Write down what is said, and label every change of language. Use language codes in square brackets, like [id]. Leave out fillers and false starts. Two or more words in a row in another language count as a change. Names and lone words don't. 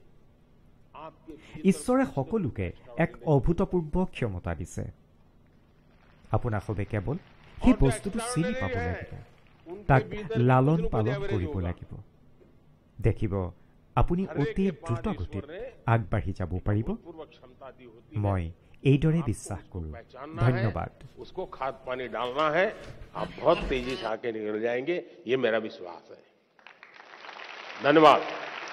[as] ঈশ্বৰে সকলোকে এক অভূতপূৰ্ব ক্ষমতা দিছে আপোনালোকে কেৱল সেই বস্তুটো চিনি পাব লাগিব তাক লালন পালন কৰিব লাগিব দেখিব আপুনি অতি দ্ৰুত গতিত আগবাঢ়ি যাব পাৰিব মই এইদৰে বিশ্বাস কৰোঁ ধন্যবাদ [hi] उसको खाद पानी डालना है आप बहुत तेजी से आके निकल जाएंगे ये मेरा विश्वास है धन्यवाद